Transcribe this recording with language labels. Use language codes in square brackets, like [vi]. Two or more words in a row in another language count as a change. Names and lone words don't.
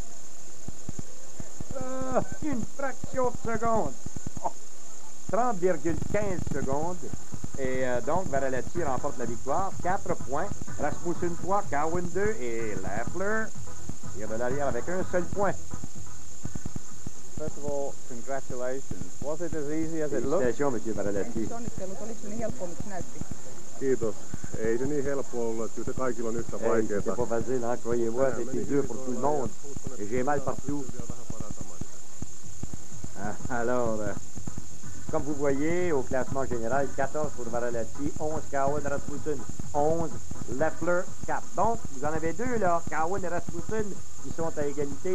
[fr] Une fraction de seconde. Oh, 30,15 secondes. Et donc, Varaletsky remporte la victoire. 4 points. Rasmussen 3, Cowan 2 et Leffler tire de l'arrière avec un seul point. [en] First of all, congratulations. Was it as easy as it looked? [fr] Félicitations, M. Varaletsky. [fi] Kiitos. Ei se niin helppo ollut, että kyllä se kaikilla on yhtä vaikeaa. [fr] C'est pas facile, hein, croyez-moi, c'était dur pour tout le monde. Et j'ai mal partout. Alors, comme vous voyez, au classement général, 14 pour Varaletsky, 11 Cowan, Rasmussen, 11 Leffler, 4. Donc, vous en avez 2 là, Cowan et Rasmussen, qui sont à égalité.